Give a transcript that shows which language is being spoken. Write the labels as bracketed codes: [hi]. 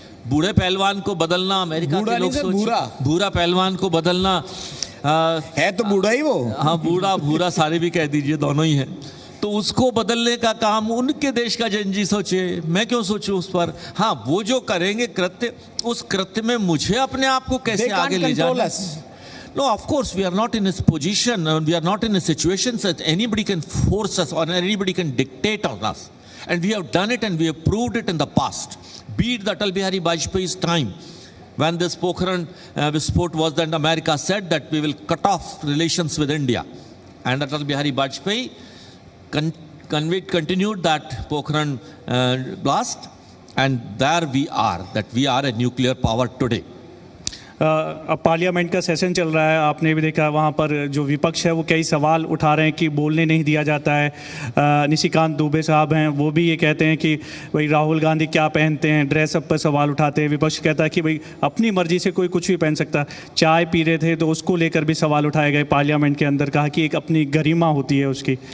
[hi] बूढ़े पहलवान को बदलना, अमेरिका के लोग सोच, बूढ़ा पहलवान को बदलना है तो बूढ़ा ही वो, हाँ बूढ़ा भूरा सारे भी कह दीजिए, दोनों ही हैं, तो उसको बदलने का काम उनके देश का जेएनजी सोचे, मैं क्यों सोचूं उस पर। हाँ वो जो करेंगे कृत्य, उस कृत्य में मुझे अपने आप को कैसे आगे ले जाना। [en] No, of course, we are not in a position, we are not in a situation that anybody can force us or anybody can dictate on us. And we have done it and we have proved it in the past. Be it the Atal Bihari Vajpayee's time, when this Pokhran Visport was, then America said that we will cut off relations with India. And Atal Bihari Vajpayee continued that Pokhran blast, and there we are, that we are a nuclear power today. [hi] अब parliament का session चल रहा है, आपने भी देखा वहाँ पर जो विपक्ष है वो कई सवाल उठा रहे हैं कि बोलने नहीं दिया जाता है। निशिकांत दुबे साहब हैं, वो भी ये कहते हैं कि भाई राहुल गांधी क्या पहनते हैं, ड्रेसअप पर सवाल उठाते हैं। विपक्ष कहता है कि भाई अपनी मर्जी से कोई कुछ भी पहन सकता। चाय पी रहे थे तो उसको लेकर भी सवाल उठाए गए पार्लियामेंट के अंदर, कहा कि एक अपनी गरिमा होती है उसकी।